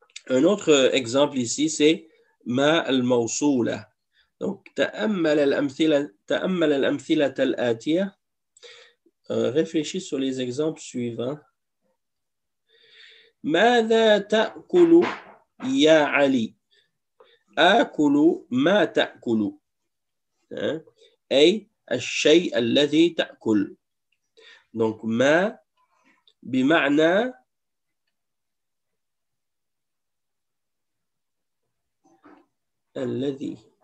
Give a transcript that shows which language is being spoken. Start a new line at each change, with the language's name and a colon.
French: Un autre exemple ici, c'est ما الموصولة. Donc,
Arabic: تأمل الأمثلة الآتية.
French: Réfléchis sur les exemples suivants.
Arabic: ماذا تأكل يا علي؟ آكل ما تأكل. أي الشيء الذي تأكل.
French: Donc,
Arabic: ما بمعنى الذي.